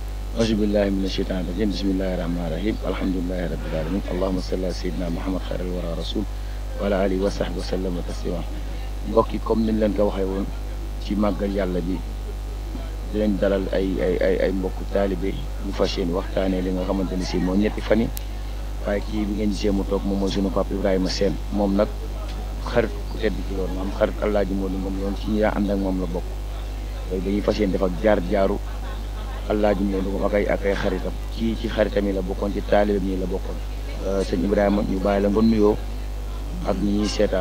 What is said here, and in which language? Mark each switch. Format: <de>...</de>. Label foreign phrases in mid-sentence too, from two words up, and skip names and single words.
<ar>أعوذ بالله من الشيطان الرجيم بسم الله الرحمن الرحيم الحمد لله رب العالمين اللهم صل على سيدنا محمد خير الورى رسول وعلى آله وصحبه وسلم تسليما</ar> <wo>mbokk yi comme niñ leen ko waxee woon ci màggal yàlla bi dinañ dalal ay mbokku taalibe ñu fas yéene waxtaanee li nga xamante ni si moo ñetti fan yi waaye kii bi ngeen gisee mu toog moom mooy sunu papa Ibrahima Sène moom nag xarit ku tedd ci loolu maanaam xarit Alaaji Moodu Ngom yoon ci ñi daa ànd ak moom la bokk yooyu dañuy fas yéene def ak jaaru Alaaji Moodu Ngom ak ay xaritam kii ci xaritam yi la bokkoon ci taalibe yi la bokkoon sëñ Ibrahima ñu bàyyi la nga nuyoo ak ñi ñuy seetaan.</wo>